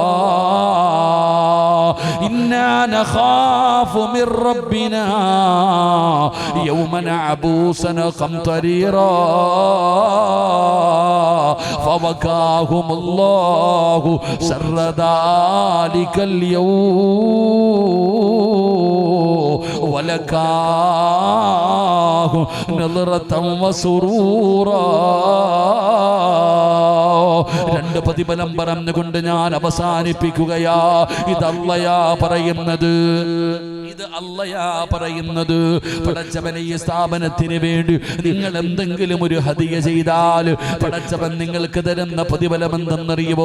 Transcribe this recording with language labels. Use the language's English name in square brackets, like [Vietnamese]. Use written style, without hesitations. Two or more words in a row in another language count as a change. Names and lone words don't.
[Arabic] إنا نخاف من ربنا يوما عبوسا قمطريرا فوقاهم الله شر ذلك اليوم ولقاهم نظرة وسرورا. [Malayalam] 2 പ്രതിഫലം പറഞ്ഞുകൊണ്ട് ഞാൻ അവസാനിപ്പിക്കുകയാ. ഇതല്ലയാ പറയുന്നത്, ഇത് അല്ലയാ പറയുന്നത്. പടച്ചവനെ, ഈ സ്ഥാപനത്തിന് വേണ്ടി നിങ്ങൾ എന്തെങ്കിലും ഒരു ഹദിയ ചെയ്താൽ പടച്ചവൻ നിങ്ങൾക്ക് തരുന്ന പ്രതിഫലം എന്തെന്നറിയുമോ?